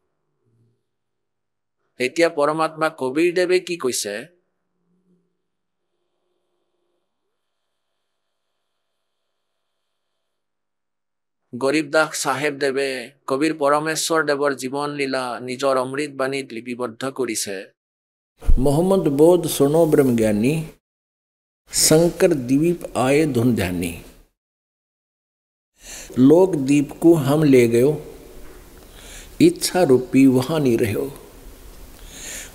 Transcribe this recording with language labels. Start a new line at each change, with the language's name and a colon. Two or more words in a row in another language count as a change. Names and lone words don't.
Assamese: এতিয়া পৰমাত্মা কবিৰ দেৱে কি কৈছে? গৰীবদাস চাহেব দেৱে কবিৰ পৰমেশ্বৰ দেৱৰ জীৱন লীলা নিজৰ অমৃত বাণীত লিপিবদ্ধ কৰিছে।
Hindi: मोहम्मद बोध सुनो ब्रह्म ज्ञानी, शंकर द्वीप आए धुन ध्यानी। लोक दीप को हम ले गयो, इच्छा रूपी वहाँ नहीं रहो।